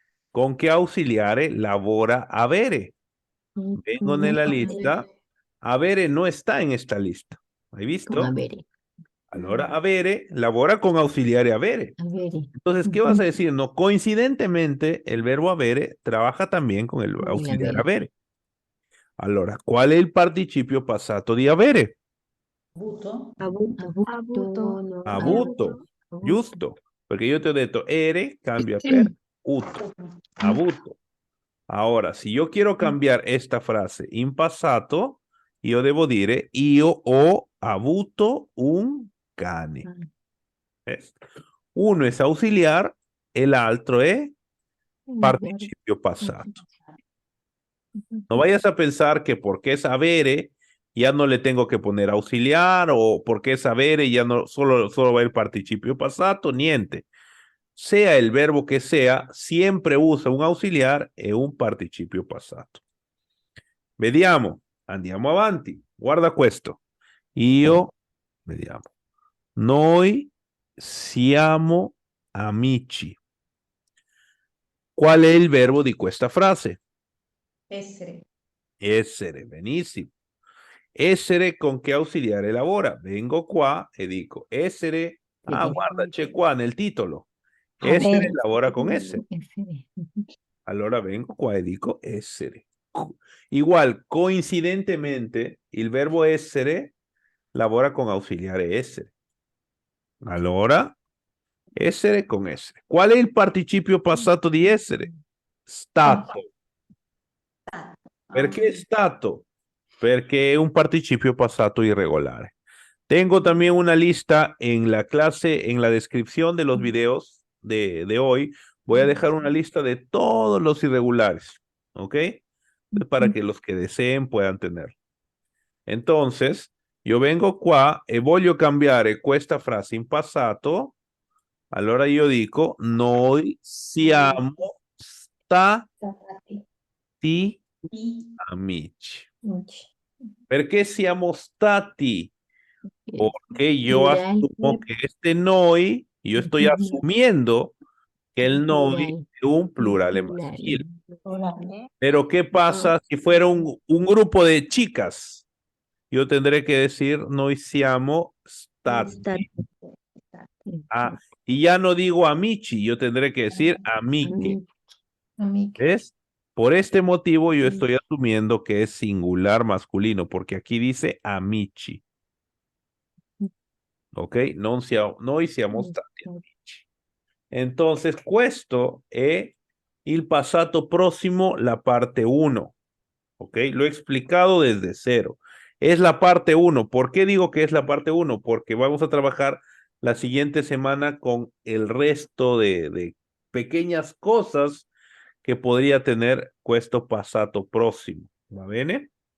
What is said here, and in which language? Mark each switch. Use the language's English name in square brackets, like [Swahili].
[Spanish] ¿Con qué [Italian] auxiliare lavora avere? Vengo nella lista. [Spanish] Avere no está en esta lista. [Italian] ¿Hai visto? Allora, avere lavora con auxiliare avere. Entonces, ¿qué vas a decir? No, coincidentemente, el verbo avere trabaja también con el auxiliare avere. Allora, ¿cuál è il participio passato di avere? Avuto. Avuto. Giusto. Perché io ti ho detto ere cambia per uto, avuto. [Spanish] Ahora, si yo quiero cambiar esta frase [Italian] in passato, io devo dire io ho avuto un cane. [Spanish] ¿Ves? Uno es auxiliar, el otro es participio pasado. No vayas a pensar que porque es avere ya no le tengo que poner auxiliar o porque es avere ya no solo va el participio pasado, niente. Sea el verbo que sea, siempre usa un auxiliar e un participio passato. [Italian] Vediamo, andiamo avanti. Guarda questo. Io, vediamo. Noi siamo amici. Qual è il verbo di questa frase? Essere. Essere, benissimo. Essere con che ausiliare lavora? Vengo qua e dico essere. Ah, guarda, c'è qua nel titolo. Essere Avere. lavora con essere. Allora vengo qua e dico essere. [Spanish] Igual, coincidentemente, [Italian] il verbo essere lavora con ausiliare essere. Allora, essere con essere. Qual è il participio passato di essere? Stato. Perché stato? Perché è un participio passato irregolare. [Spanish] Tengo también una lista en la clase, en la descripción de los videos de hoy. Voy a dejar una lista de todos los irregulares, ¿ok? Para que los que deseen puedan tener. Entonces, yo vengo [Italian] qua e voglio cambiare questa frase in passato. Allora io dico, noi siamo stati amici. Perché siamo stati? [Spanish] Porque yo asumo que este noi, yo estoy asumiendo que el noi es un plural en masculino. Pero ¿qué pasa si fuera un grupo de chicas? Yo tendré que decir [Italian] noi siamo stati. [Spanish] Ah, y ya no digo amici, yo tendré que decir amiche. ¿Ves? Por este motivo yo estoy asumiendo que es singular masculino, porque aquí dice amici. Ok, noi siamo stati amici. Entonces, questo è il passato próximo, la parte 1. Ok, lo he explicado desde cero. Es la parte 1. ¿Por qué digo que es la parte 1? Porque vamos a trabajar la siguiente semana con el resto de pequeñas cosas que podría tener questo passato próximo. [Italian] ¿Va bene?